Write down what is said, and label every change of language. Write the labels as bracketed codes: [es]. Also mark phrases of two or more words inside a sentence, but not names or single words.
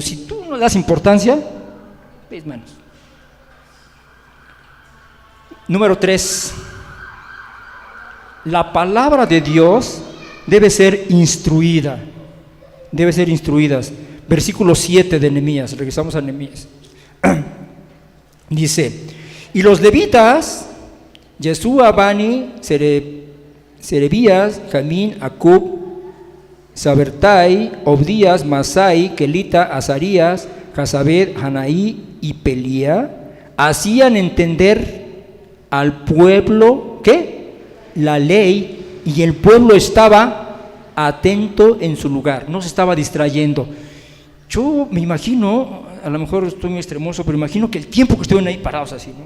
[es] Si tú no le das importancia, ves menos. Número 3, la palabra de Dios debe ser instruida. Debe ser instruidas. Versículo 7 de Nehemías, regresamos a Nehemías. Dice: y los levitas, Yeshua, Bani, Serebías, Jamín, Acub, Sabertai, Obdías, Masai, Kelita, Azarías, Jazabed, Hanaí y Pelía, hacían entender al pueblo, ¿qué? La ley, y el pueblo estaba atento en su lugar, no se estaba distrayendo. Yo me imagino, a lo mejor estoy muy extremoso, pero imagino que el tiempo que estuvieron ahí parados así, ¿no?